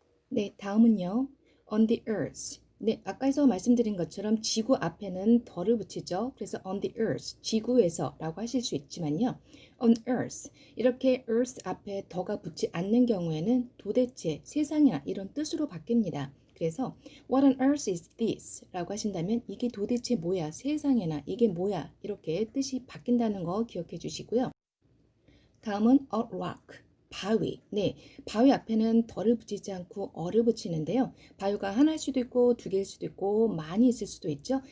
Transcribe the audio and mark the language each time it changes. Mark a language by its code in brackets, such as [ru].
[ko] 네, 다음은요. on the earth. 네, 아까서 말씀드린 것처럼 지구 앞에는 덜을 붙이죠. 그래서 on the earth, 지구에서 라고 하실 수 있지만요. on earth, 이렇게 earth 앞에 더가 붙지 않는 경우에는 도대체 세상이나 이런 뜻으로 바뀝니다. [en] 그래서 what on earth is this? [ko] 라고 하신다면 이게 도대체 뭐야? 세상에나 이게 뭐야? 이렇게 뜻이 바뀐다는 거 기억해 주시고요. 다음은 a rock, 바위. 네, 바위 앞에는 덜을 붙이지 않고 어를 붙이는데요. 바위가 하나일 수도 있고 두 개일 수도 있고 많이 있을 수도 있죠.